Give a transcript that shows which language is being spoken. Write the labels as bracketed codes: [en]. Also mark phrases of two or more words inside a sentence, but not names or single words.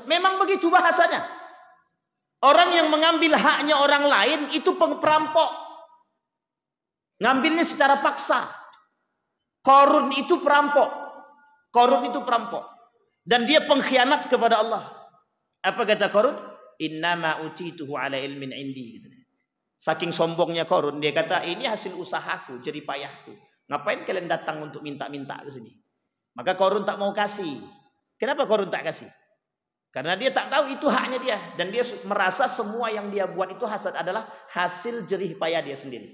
[id] Memang begitu bahasanya. Orang yang mengambil haknya orang lain itu perampok. Ngambilnya secara paksa. Korun itu perampok. Korun itu perampok. Dan dia pengkhianat kepada Allah. Apa kata Korun? [ar] إنما أوتيته على علم عندي. [id] Saking sombongnya Korun, dia kata ini hasil usahaku, jerih payahku. Ngapain kalian datang untuk minta-minta ke sini? Maka Korun tak mau kasih. Kenapa Korun tak kasih? Karena dia tak tahu itu haknya dia. Dan dia merasa semua yang dia buat itu hasad adalah hasil jerih payah dia sendiri.